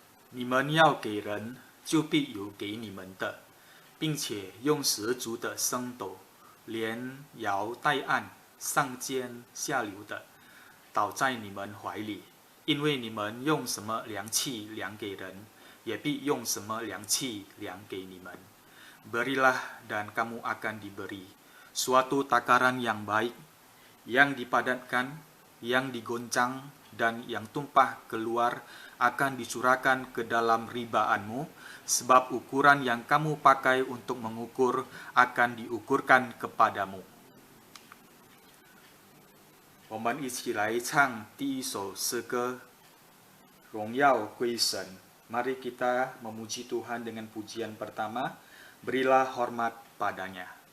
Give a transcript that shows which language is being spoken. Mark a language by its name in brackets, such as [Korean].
[Chinese] 你们要给人，就必有给你们的，并且用10足的升斗，连摇带按，上尖下流的，倒在你们怀里。因为你们用什么量器量给人，也必用什么量器量给你们。 [Indonesian] Berilah dan kamu akan diberi. Suatu takaran yang baik, yang dipadatkan, yang digoncang, dan yang tumpah keluar akan dicurahkan ke dalam ribaanmu, sebab ukuran yang kamu pakai untuk mengukur akan diukurkan kepadamu. [Chinese] 我们一起来唱第一首诗歌，荣耀归神。 [Indonesian] Mari kita memuji Tuhan dengan pujian pertama, berilah hormat padanya.